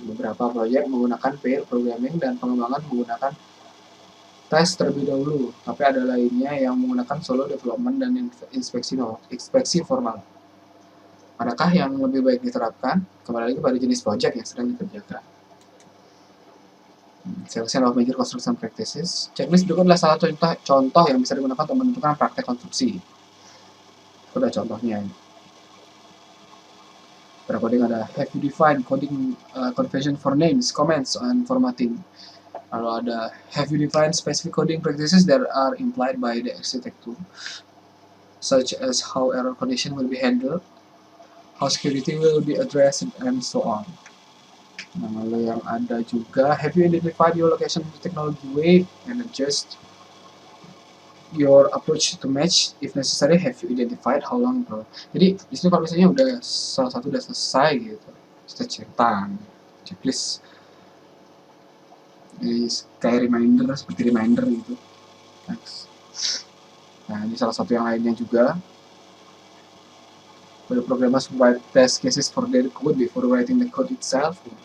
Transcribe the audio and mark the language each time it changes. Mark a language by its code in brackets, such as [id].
[id] Beberapa proyek menggunakan pair programming dan pengembangan menggunakan tes terlebih dahulu, tapi ada lainnya yang menggunakan solo development dan inspeksi formal. Manakah yang lebih baik diterapkan? Kembali lagi pada jenis proyek yang sedang dikerjakan. [en] Selection of major construction practices. [id] Checklist berikut adalah salah satu contoh yang bisa digunakan untuk menentukan praktek konstruksi. Itu ada contohnya. Pada coding ada [en] have you defined coding convention for names, comments, and formatting. [id] Lalu ada [en] have you defined specific coding practices that are implied by the architecture, such as how error condition will be handled, how security will be addressed, and so on. [id] Nah, lalu yang ada juga [en] have you identified your location technology wave and adjust your approach to match if necessary. Have you identified how long bro. [id] Jadi di sini kalau misalnya udah salah satu udah selesai gitu, kita centang checklist. Jadi kayak seperti reminder gitu. Next. Nah ini salah satu yang lainnya juga. [en] The programmers write test cases for their code before writing the code itself.